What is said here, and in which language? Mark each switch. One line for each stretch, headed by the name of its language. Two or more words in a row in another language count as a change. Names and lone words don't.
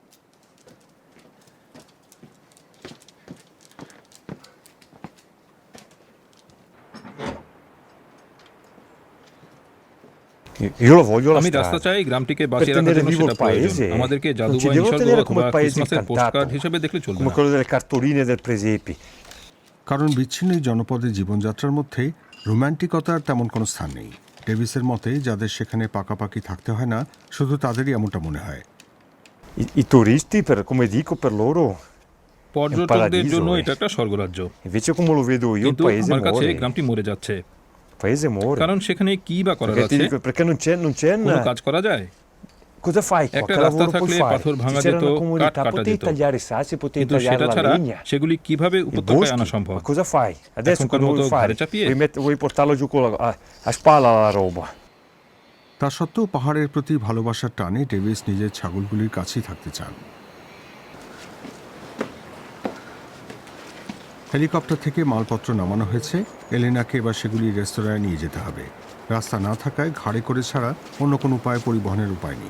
Bangla: আমি রাস্তা চাই গ্রামটিকে বাঁচিয়ে রাখার জন্য, সেটা প্রয়োজন। আমাদেরকে জাদুময় নিসর্গ অথবা ক্রিসমাসের পোস্টকার্ড হিসেবে দেখলে চলবে না। কারণ বিচ্ছিন্ন এই জনপদের জীবনযাত্রার মধ্যে রোম্যান্টিকতার তেমন কোনো স্থান নেই। ডেভিসের মতে যাদের সেখানে পাকাপাকি থাকতে হয় না, শুধু তাদেরই এমনটা মনে হয়।
Italian: I turisti, come dico, per loro
Bangla: পর্যটকদের জন্য এটা একটা স্বর্গরাজ্য,
Italian: invece come lo vedo io il
Bangla: কিন্তু
Italian: paese
Bangla: আমার কাছে
Italian: muore.
Bangla: গ্রামটি মরে যাচ্ছে।
Italian: Paese muore.
Bangla: কারণ সেখানে কি বা করার
Italian: Perché,
Bangla: আছে?
Italian: perché non c'è
Bangla: কোনো কাজ করা যায়?
Italian: cosa fai qua?
Bangla: একটা
Italian: Che
Bangla: রাস্তা
Italian: lavoro puoi
Bangla: থাকলে
Italian: fare?
Bangla: পাথর ভাঙা
Italian: Se c'era
Bangla: যেত,
Italian: una
Bangla: কাঠ
Italian: comunità,
Bangla: কাটা
Italian: potevi
Bangla: যেত,
Italian: tagliare i sassi, potevi
Bangla: কিন্তু
Italian: tagliare
Bangla: সেটা
Italian: la
Bangla: ছাড়া
Italian: legna.
Bangla: সেগুলি কিভাবে
Italian: I
Bangla: উপত্যকায়
Italian: boschi,
Bangla: আনা সম্ভব?
Italian: ma cosa fai? Adesso
Bangla: এখনকার
Italian: cosa
Bangla: মতো
Italian: vuoi fare?
Bangla: ঘাড়ে চাপিয়ে?
Italian: Vuoi portarlo giù a spalla la roba.
Bangla: তা সত্ত্বেও পাহাড়ের প্রতি ভালোবাসার টানে ডেভিস নিজের ছাগলগুলির কাছেই থাকতে চান। হেলিকপ্টার থেকে মালপত্র নামানো হয়েছে। এলেনাকে এবার সেগুলি রেস্তোরাঁয় নিয়ে যেতে হবে। রাস্তা না থাকায় ঘাড়ে করে ছাড়া অন্য কোনো উপায় পরিবহনের উপায় নেই।